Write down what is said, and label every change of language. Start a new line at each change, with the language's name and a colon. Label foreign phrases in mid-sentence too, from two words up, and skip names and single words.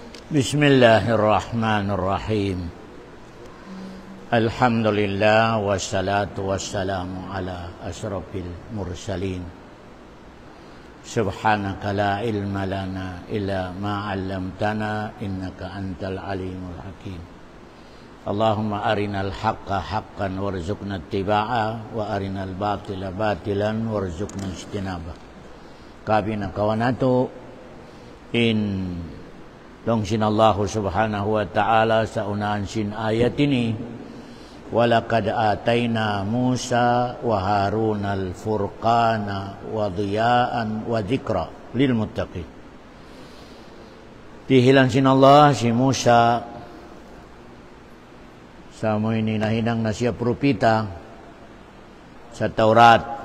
Arabic: بسم الله الرحمن الرحيم. الحمد لله والصلاة والسلام على أشرف المرسلين. سبحانك لا علم لنا إلا ما علمتنا إنك أنت العليم الحكيم. اللهم أرنا الحق حقا وارزقنا اتباعه وأرنا الباطل باطلا وارزقنا اجتنابه.
Tausug: Kabina kawanatu in Dongsin Allah
Arabic: سبحانه وتعالى
Tausug: sa unahan sin ayat ini.
Arabic: ولقد آتينا موسى وهارون الفرقان وضياء وذكرا للمتقين.
Tausug: Dihilang sin Allah si Musa sa mo ini nahinang na siya propita sa Taurat.